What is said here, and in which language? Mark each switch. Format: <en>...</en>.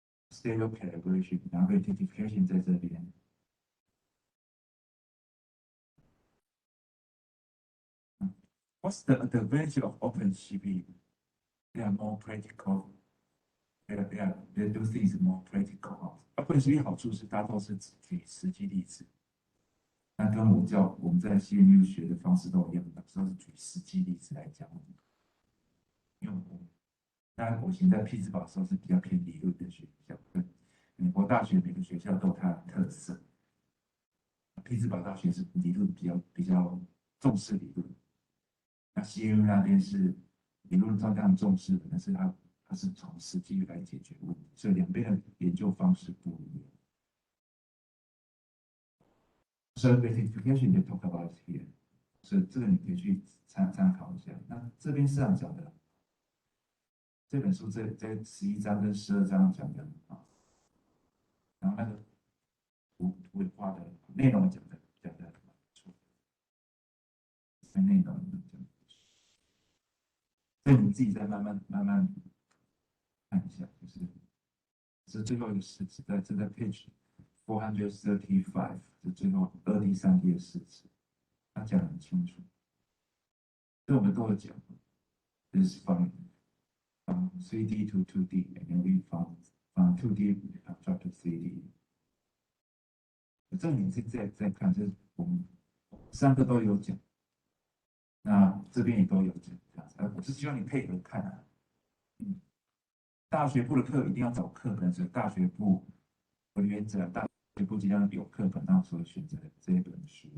<zh>Stereo calibration，然后 rectification 在这边。</zh> <en>What's the advantage of open CPU? They are more practical. They do things more practical.</en> <zh>Open CPU 好处是它都是举实际例子，那跟我们在 CNU 学的方式都一样，有时候是举实际例子来讲。因为当然我以前在匹兹堡的时候是比较偏理论的学校，美国大学每个学校都有它的特色。匹兹堡大学是理论比较重视理论，那 CNU 那边是理论照样重视的，但是它是从实际来解决问题，所以两边的研究方式不一样。</zh> <en>So rectification they talk about here，</en> <zh>所以这个你可以去参考一下。那这边市场讲的这本书这11章跟12章讲的啊，然后那个图画的内容讲的不错，在内容讲的，所以你自己再慢慢看一下，是最后一个式子，在page 435，是最后第三页式子，他讲得很清楚。所以我们都有讲</zh> <en>，is from 3D to 2D，and then we from 2D drop to 3D。</en> <zh>这你是在看，就是我们三个都有讲，那这边也都有讲，这样子。我是希望你配合看啊。大学部的课一定要找课本，所以大学部我的原则，大学部尽量有课本，那所以选择这一本书。</zh>